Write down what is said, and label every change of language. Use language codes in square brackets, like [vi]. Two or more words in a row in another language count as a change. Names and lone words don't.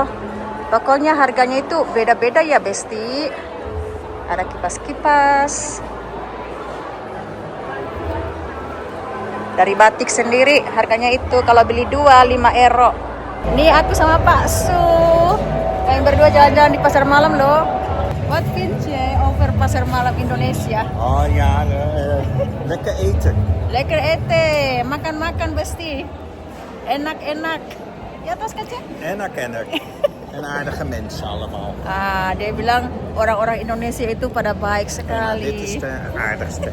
[id] Pokoknya harganya itu beda-beda ya besti. Ada kipas-kipas. Dari batik sendiri harganya itu kalau beli 2 5 euro. Ini aku sama Pak Su. Kalian berdua jalan-jalan di pasar malam loh. [nl] Wat vind je over [id] pasar malam [nl] Indonesia? Oh ja, lekker eten. Lekker eten, [id] makan-makan besti. Enak-enak. Ya tas kaca? Enak-enak. [nl] En aardige mensen allemaal. [id] Dia bilang orang-orang Indonesia itu pada baik [nl] Nou, dit [id] sekali. [nl] is de aardigste.